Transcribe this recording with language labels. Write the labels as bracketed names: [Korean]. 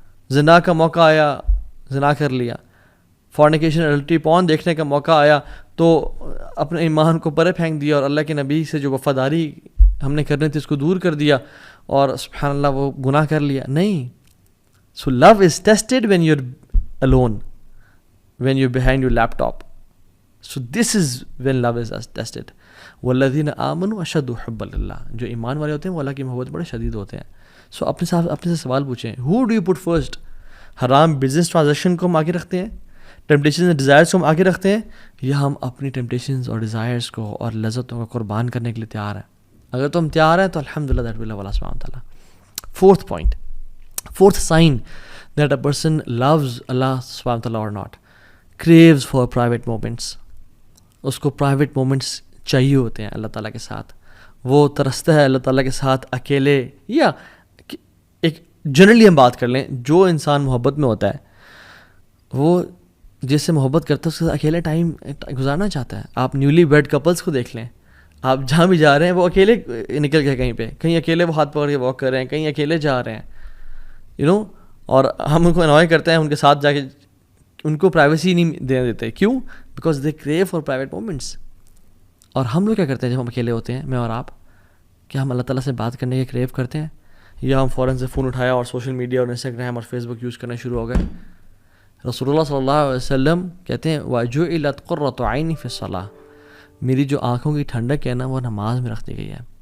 [Urdu] زنا کا موقع آیا، زنا کر لیا. فورنیکیشن اڈلٹری پون دیکھنے کا موقع آیا تو اپنے ایمان کو پرے پھینک دیا اور اللہ کے نبی سے جو وفاداری ہم نے کرنی تھی اس کو دور کر دیا اور سبحان اللہ وہ گناہ کر لیا. نہیں. [English] So love is tested when you are alone, when you're behind your laptop. So this is when love is tested. [Arabic] والذین آمنوا اشد حبا للہ، [Urdu] جو ایمان والے ہوتے ہیں وہ اللہ کی محبت بڑے شدید ہوتے ہیں. سو اپنے سے سوال پوچھیں، [English] who do you put first؟ [Urdu] حرام بزنس ٹرانزیکشن کو ہم آگے رکھتے ہیں، [English] temptations and desires [Urdu] کو ہم آگے رکھتے ہیں، یا ہم اپنی ٹیمپٹیشنز اور ڈیزائرز کو اور لذتوں کو قربان کرنے کے لیے تیار ہیں؟ اگر تو ہم تیار ہیں تو الحمدللہ [English] that will love [Urdu] اللہ سبحانہ وتعالیٰ. [English] Fourth point, fourth sign that a person loves اللہ سبحانہ وتعالیٰ or not, craves for private moments. [Urdu] اس کو پرائیویٹ مومنٹس چاہیے ہوتے ہیں اللہ تعالیٰ کے ساتھ. وہ ترستا ہے اللہ تعالیٰ کے ساتھ اکیلے، یا ایک جنرلی ہم بات کر لیں، جو انسان محبت میں ہوتا ہے وہ جس سے محبت کرتا ہے اس کے ساتھ اکیلے ٹائم گزارنا چاہتا ہے. آپ نیولی ویڈ کپلس کو دیکھ لیں، آپ جہاں بھی جا رہے ہیں وہ اکیلے نکل گئے، کہیں اکیلے وہ ہاتھ پکڑ کے واک کر رہے ہیں، کہیں اکیلے جا رہے ہیں اور ہم ان کو انوائے کرتے ہیں ان کے ساتھ جا کے، ان کو پرائیویسی نہیں دینے دیتے. [English] کیوں؟ Because they crave for private moments. [Urdu] اور ہم لوگ کیا کرتے ہیں جب ہم اکیلے ہوتے ہیں، میں اور آپ، کیا ہم اللہ تعالیٰ سے بات کرنے کے کریو کرتے ہیں، یا ہم فوراً سے فون اٹھایا اور سوشل میڈیا اور انسٹاگرام اور فیس بک یوز کرنا شروع ہو گئے؟ رسول اللہ صلی اللہ علیہ وسلم کہتے ہیں [Arabic] وَجُعِلَتْ قُرَّةُ عَيْنِي فِي الصَّلَاةِ، [Urdu] میری جو آنکھوں کی ٹھنڈک ہے نا وہ نماز میں رکھ دی گئی ہے.